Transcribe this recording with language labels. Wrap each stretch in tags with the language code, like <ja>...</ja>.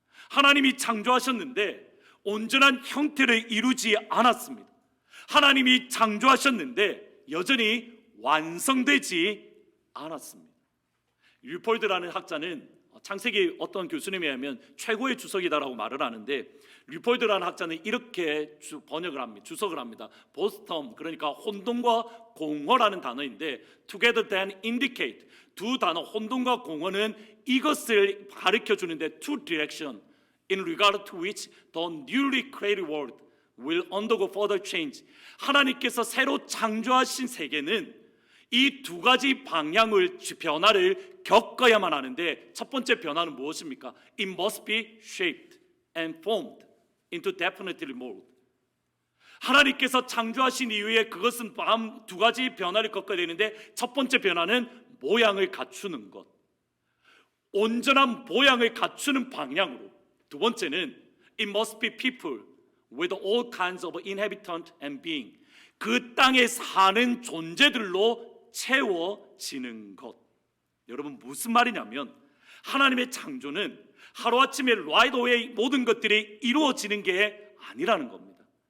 <ko>하나님이 창조하셨는데 온전한 형태를 이루지 않았습니다. 하나님이 창조하셨는데 여전히 완성되지 않았습니다. 류폴드라는 학자는 창세기 어떤 교수님에 의하면 최고의 주석이다라고 말을 하는데, 류폴드라는 학자는 이렇게 번역을 합니다. 주석을 합니다. 보스텀, 그러니까 혼돈과 공허라는 단어인데</ko> <en>together then indicate,</en> <ko>두 단어 혼돈과 공허는 이것을 가르쳐 주는데</ko> <en>two direction in regard to which the newly created world will undergo further change.</en> <ko>하나님께서 새로 창조하신 세계는 이 두 가지 방향을 변화를 겪어야만 하는데, 첫 번째 변화는 무엇입니까?</ko> <en>It must be shaped and formed into definitely mold.</en> <ko>하나님께서 창조하신 이후에 그것은 두 가지 변화를 겪어야 되는데, 첫 번째 변화는 모양을 갖추는 것, 온전한 모양을 갖추는 방향으로. 두 번째는</ko> <en>It must be people with all kinds of inhabitant and being.</en> <ko>그 땅에 사는 존재들로 채워지는 것. 여러분, 무슨 말이냐면 하나님의 창조는 하루아침에</ko> <en>right away</en> <ko>모든 것들이 이루어지는 게 아니라는 겁니다.</ko>